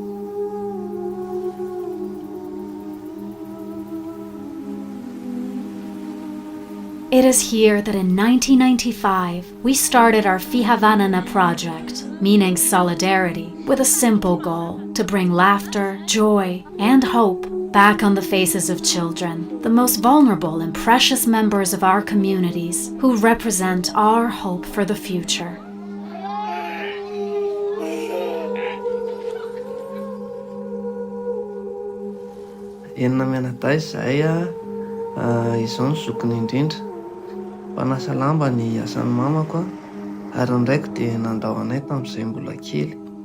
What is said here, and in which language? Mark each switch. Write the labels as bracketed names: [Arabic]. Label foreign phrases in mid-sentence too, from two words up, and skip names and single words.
[English] It is here that in 1995, we started our Fihavanana project, meaning solidarity, with a simple goal: to bring laughter, joy, and hope back on the faces of children, the most vulnerable and precious members of our communities who represent our hope for the future. [Malagasy] Enina mianadahy zahay izao ny zokiny indrindra. Mpanasa lamba ny asan'ny mamako ary ndraiky dia nandao anay tamin'izay mbola kely.